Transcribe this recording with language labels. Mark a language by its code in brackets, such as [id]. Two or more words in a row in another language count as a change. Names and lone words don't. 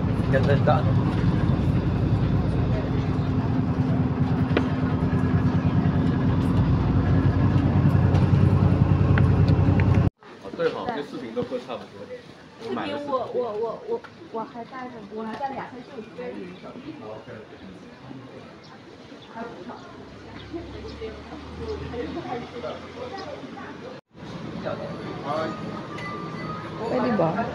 [tl] Ganda ng daan. [zh] 我还带着，我还带2块寿司给你手机。 [tl] Pwede ba?